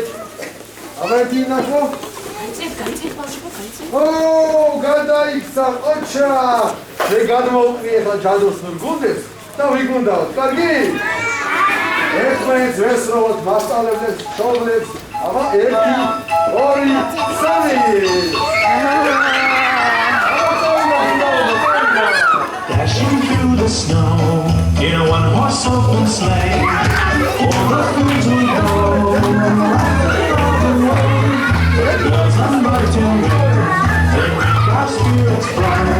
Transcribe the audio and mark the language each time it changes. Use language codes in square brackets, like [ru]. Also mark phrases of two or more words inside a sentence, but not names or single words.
[ka] აბა ერთი ნახო. გადაიქცა, ოჩა. მე გადმოვყრი ახლა ჯადოსნურ გუნდებს და ვიგუნდავთ. კარგი? ერთმანეთს ვესროლოთ, მასწავლებლებს, მშობლებს. აბა 1 2 3. [en] Dashing through the snow in a one-horse open sleigh, all the fields we go, all the way. Bells on Barton Road, they make our spirits bright.